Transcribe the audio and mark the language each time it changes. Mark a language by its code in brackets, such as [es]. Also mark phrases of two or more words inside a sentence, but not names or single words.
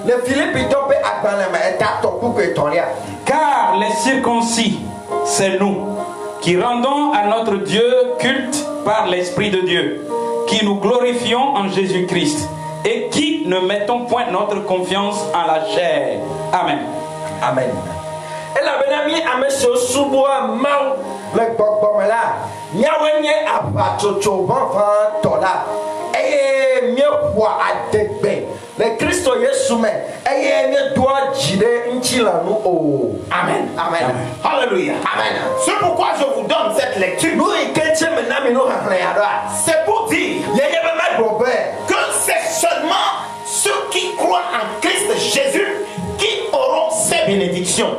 [fr] Car les circoncis, c'est nous qui rendons à notre Dieu culte par l'Esprit de Dieu, qui nous glorifions en Jésus-Christ et qui ne mettons point notre confiance en la chair. Amen. Amen. [ee] Et la benami ameso suboa mau le gbọgbọmela nyawenye abatoto vanvan tola eye miepua adegbe le Kristo Yesu me eye nye doa jide nchilanu o. [fr] Amen. Amen. Alléluia. Amen. C'est pourquoi je vous donne cette lecture. C'est pour dire que c'est seulement ceux qui croient en Christ Jésus qui auront ces bénédictions.